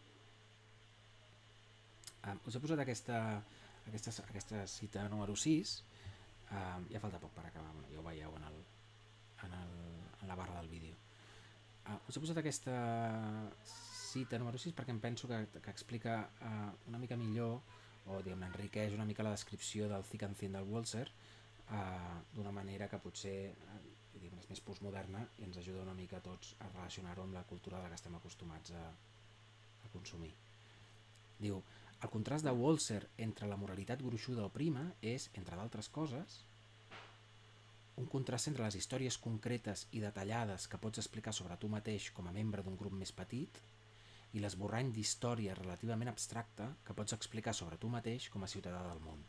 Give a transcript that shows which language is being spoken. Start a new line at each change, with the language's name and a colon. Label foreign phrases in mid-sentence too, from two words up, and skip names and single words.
Catalan: Us he posat aquesta cita número 6, ja falta poc per acabar, ja ho veieu en la barra del vídeo. Us he posat aquesta cita número 6 perquè em penso que explica una mica millor o enriqueix una mica la descripció del
English: thick and thin
Catalan: del Walser d'una manera que potser és més postmoderna i ens ajuda una mica a tots a relacionar-ho amb la cultura de la que estem acostumats a consumir. Diu, el contrast de Walser entre la moralitat gruixuda o prima és, entre d'altres coses, un contrast entre les històries concretes i detallades que pots explicar sobre tu mateix com a membre d'un grup més petit i l'esborrany d'història relativament abstracta que pots explicar sobre tu mateix com a ciutadà del món.